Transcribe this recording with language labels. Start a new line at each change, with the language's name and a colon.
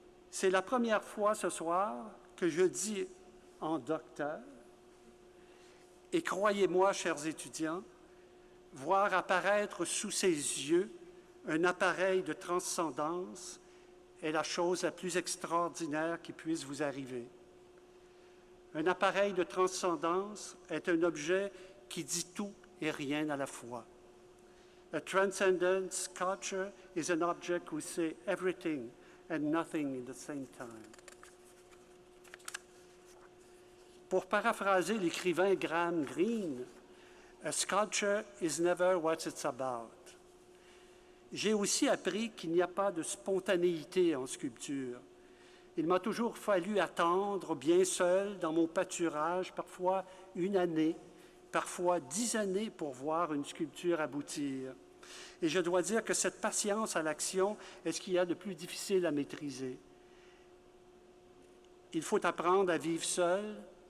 French: C'est la première fois ce soir que je dis en docteur, et croyez-moi, chers étudiants, voir apparaître sous ses yeux un appareil de transcendance est la chose la plus extraordinaire qui puisse vous arriver. Un appareil de transcendance est un objet qui dit tout et rien à la fois.
English: A transcendent sculpture is an object who says everything and nothing in the same time.
French: Pour paraphraser l'écrivain
English: Graham Greene, a sculpture is never what it's about.
French: J'ai aussi appris qu'il n'y a pas de spontanéité en sculpture. Il m'a toujours fallu attendre bien seul dans mon pâturage, parfois une année, parfois 10 années pour voir une sculpture aboutir. Et je dois dire que cette patience à l'action est ce qu'il y a de plus difficile à maîtriser. Il faut apprendre à vivre seul,